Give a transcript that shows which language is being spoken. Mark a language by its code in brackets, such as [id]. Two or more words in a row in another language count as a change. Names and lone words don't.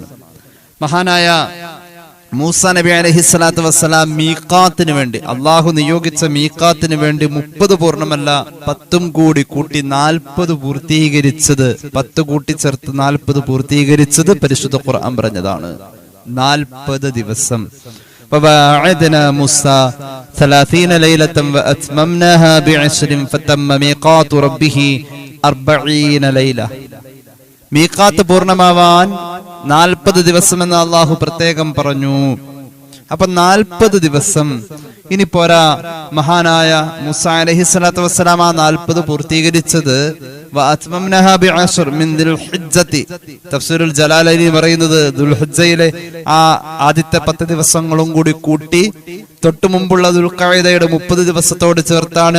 [ml] മഹാനായ മൂസാ നബി [ar] عليه الصلاة والسلام [ml] മീഖാത്തിന് വേണ്ടി, അള്ളാഹു നിയോഗിച്ച മീഖാത്തിന് വേണ്ടി 30 പൂർണ്ണമല്ല 10 കൂടി കൂട്ടി 40 പൂർത്തീകരിച്ചത്, 10 കൂട്ടിച്ചേർത്ത് 40 പൂർത്തീകരിച്ചത് പരിശുദ്ധ ഖുർആൻ പറഞ്ഞതാണ്. 40 ദിവസം. [ar] وواعدنا موسى 30 ليلة وأتممناها ب10 فتم ميقات ربه 40 ليلة. [ml] മീഖാത്ത് പൂർണ്ണമാവാൻ 40 ദിവസമെന്ന് അള്ളാഹു പ്രത്യേകം പറഞ്ഞു. അപ്പൊ 40 ദിവസം. ഇനി പോരാ, മഹാനായ മൂസാ [ar] عليه الصلاة والسلام [ml] 40 പൂർത്തീകരിച്ചത് തഫ്സീറുൽ ജലാലൈനി പറയുന്നത് ദുൽഹിജ്ജയിലെ ആ ആദ്യത്തെ 10 ദിവസങ്ങളും കൂടി കൂട്ടി തൊട്ടു മുമ്പുള്ള ദുൽഖഅദയുടെ 30 ദിവസത്തോട് ചേർത്താണ്.